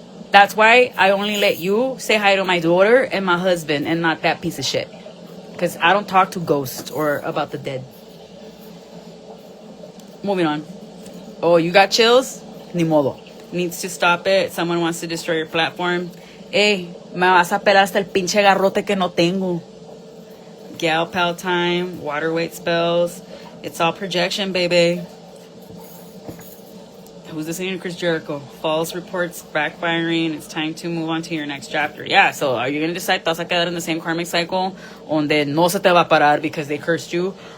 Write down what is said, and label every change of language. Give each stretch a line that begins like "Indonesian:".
English: That's why I only let you say hi to my daughter and my husband and not that piece of shit. Because I don't talk to ghosts or about the dead. Moving on. Oh, you got chills?
Spanish: Ni modo.
English: Needs to stop it. Someone wants to destroy your platform.
Spanish: Hey, me vas a pelar hasta el pinche garrote que no tengo.
English: Gal pal time. Water weight spells. It's all projection, baby. who's listening to Chris Jericho? False reports backfiring. It's time to move on to your next chapter. Yeah, so are you going to decide
Spanish: te vas a quedar
English: in the same karmic cycle
Spanish: donde no se te va a parar
English: because they cursed you?